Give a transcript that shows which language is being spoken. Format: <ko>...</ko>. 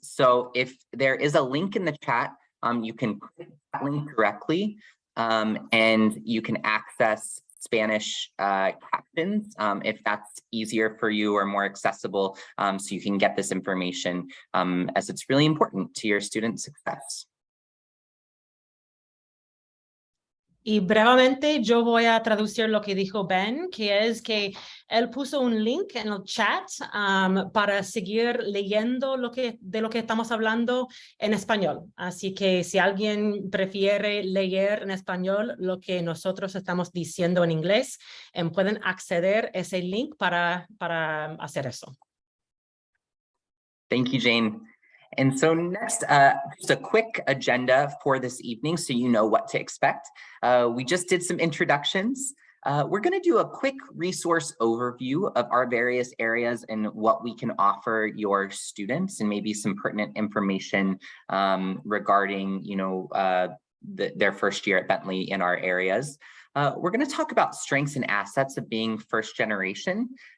<en>So if there is a link in the chat, you can click that link directly and you can access Spanish captions if that's easier for you or more accessible, so you can get this information as it's really important to your student success.</en> <es>Y brevemente yo voy a traducir lo que dijo Ben, que es que él puso un link en el chat para seguir leyendo de lo que estamos hablando en español. Así que si alguien prefiere leer en español lo que nosotros estamos diciendo en inglés, pueden acceder a ese link para hacer eso.</es> <en>Thank you, Jane. And so next, just a quick agenda for this evening so you know what to expect. We just did some introductions. We're going to do a quick resource overview of our various areas and what we can offer your students, and maybe some pertinent information regarding, their first year at Bentley in our areas. We're going to talk about strengths and assets of being first generation.</en>